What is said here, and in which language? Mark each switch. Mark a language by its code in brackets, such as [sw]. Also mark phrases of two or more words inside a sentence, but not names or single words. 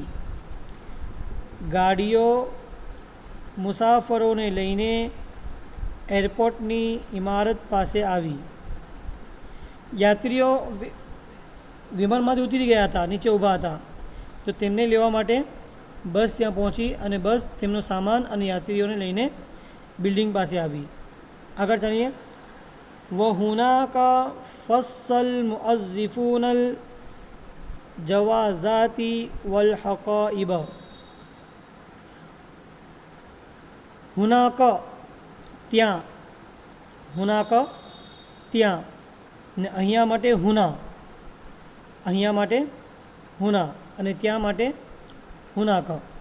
[gu] ગાડીઓ મુસાફરોને લઈને એરપોર્ટની ઇમારત પાસે આવી. યાત્રીઓ વિમાનમાંથી ઉતરી ગયા હતા, નીચે ઊભા હતા, તો તેમને લેવા માટે બસ ત્યાં પહોંચી અને બસ તેમનો સામાન અને યાત્રીઓને લઈને બિલ્ડિંગ પાસે આવી. આગળ ચાલીએ. [ar] وهناك فصل المؤذفون الجوازات والحقائب. [gu] હુનાક ત્યાં, હુનાક ત્યાં, ને અહીંયા માટે હુના, અહીંયા માટે હુના અને ત્યાં માટે હુનાક.